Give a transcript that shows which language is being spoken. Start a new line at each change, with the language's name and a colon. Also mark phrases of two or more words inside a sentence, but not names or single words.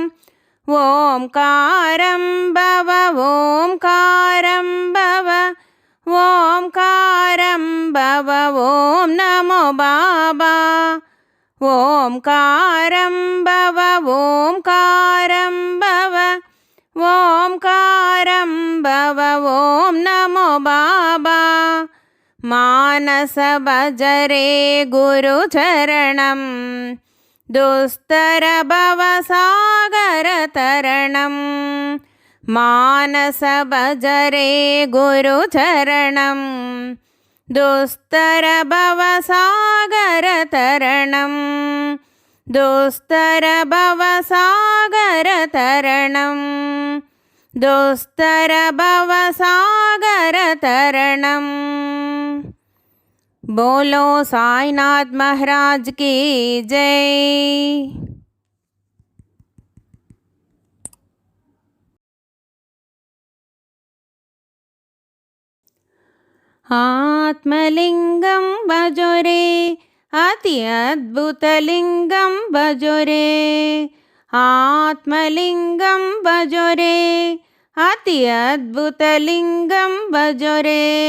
Sanskrit: ओंकारं भव, ओंकारं भव, ओंकारं भव। ओम नमो बाबा। ओंकारं भव, ओंकारं भव, ఓంకారం భవ ఓం నమో బాబా మానస భజరే గురు చరణం దుస్తర భవ సాగర తరణం మానస భజరే గురు చరణం దుస్తర భవ సాగర తరణం దుస్తర భవ సాగర తరణం దుస్తర భవ సాగర తరణం
Hindi: बोलो साईनाथ महाराज की जय।
Sanskrit: आत्मलिंगं भजो रे अति अद्भुतलिंगं भजो रे आत्मलिंगं भजो रे अति अद्भुतलिंगं भजो रे